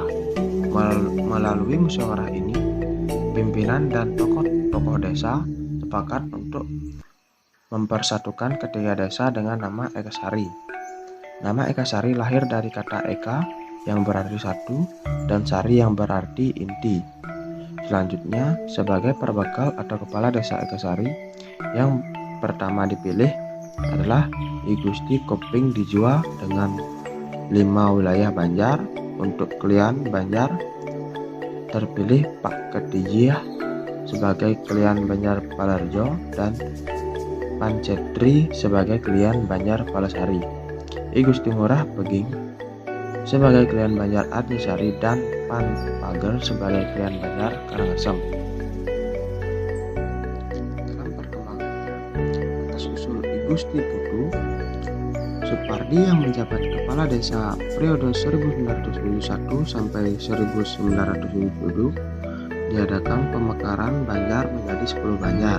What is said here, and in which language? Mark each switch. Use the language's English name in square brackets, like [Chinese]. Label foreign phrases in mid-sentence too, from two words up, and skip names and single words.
[Indonesian] Melalui musyawarah ini, pimpinan dan tokoh-tokoh desa sepakat untuk mempersatukan ketiga desa dengan nama Ekasari. Nama Ekasari lahir dari kata Eka yang berarti satu dan Sari yang berarti inti. Selanjutnya, sebagai perbekal atau kepala desa Egasari, yang pertama dipilih adalah I Gusti Koping Dijua dengan 5 wilayah Banjar. Untuk Klian Banjar terpilih Pak Kedijih sebagai Klian Banjar Palarjo dan Pancetri sebagai Klian Banjar Palasari. I Gusti Ngurah Peging sebagai Klian Banjar Artisari dan Pan Pager sebagai Klian Banjar Karangasem. Dalam perkembangannya, atas usul I Gusti Putu, Supardi yang menjabat kepala desa periode 1971 sampai 1972, diadakan pemekaran Banjar menjadi 10 Banjar.